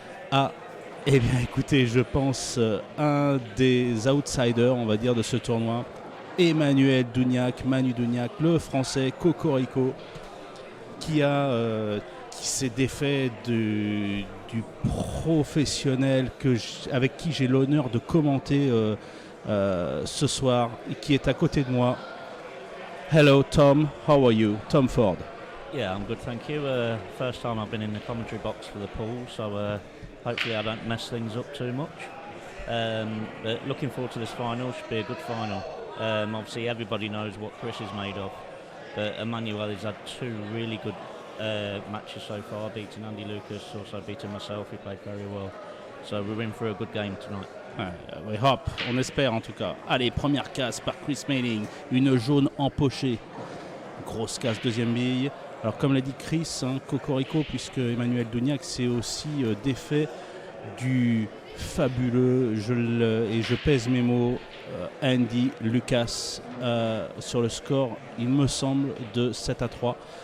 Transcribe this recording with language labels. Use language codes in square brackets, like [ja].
[fr] à, eh bien écoutez, je pense un des outsiders, on va dire, de ce tournoi, Emmanuel Dougnac, Manu Dougnac, le français Cocorico, qui s'est défait du professionnel avec qui j'ai l'honneur de commenter ce soir et qui est à côté de moi. [en] Hello Tom, how are you? Tom Ford. Yeah, I'm good, thank you. First time I've been in the commentary box for the pool, so hopefully I don't mess things up too much. But looking forward to this final, should be a good final. Obviously everybody knows what Chris is made of, but Emmanuel has had 2 really good matches so far, beating Andy Lucas, also beating myself, he played very well. So we're in for a good game tonight. We hope, [fr] on espère en tout cas. Allez, première casse par Chris Melling, une jaune empochée. Grosse casse, deuxième bille. Alors comme l'a dit Chris, Cocorico, puisque Emmanuel Dougnac s'est aussi défait du fabuleux, et je pèse mes mots, Andy Lucas sur le score, il me semble, de 7-3.